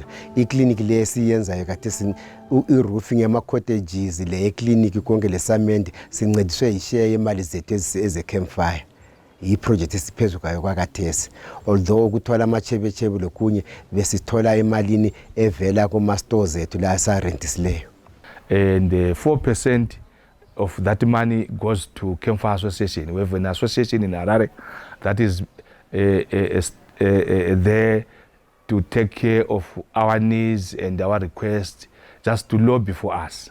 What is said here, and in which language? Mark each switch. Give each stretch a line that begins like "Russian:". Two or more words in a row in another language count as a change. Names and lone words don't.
North Ndebele: I-clinic le siyenzayo kade i-roofing yama-cottages le eclinic konke lesamende sincediswe yishare yemali zethu eze-campfire. I-project esiphezu kwayo kwakathesi. Although ukuthola amachebechebe lokunye besithola emalini evela kuma-stores ethu la sarentisileyo.
English: And 4% of that money goes to Campfire Association. We have an association in Harare that is there to take care of our needs and our requests, just to lobby for us.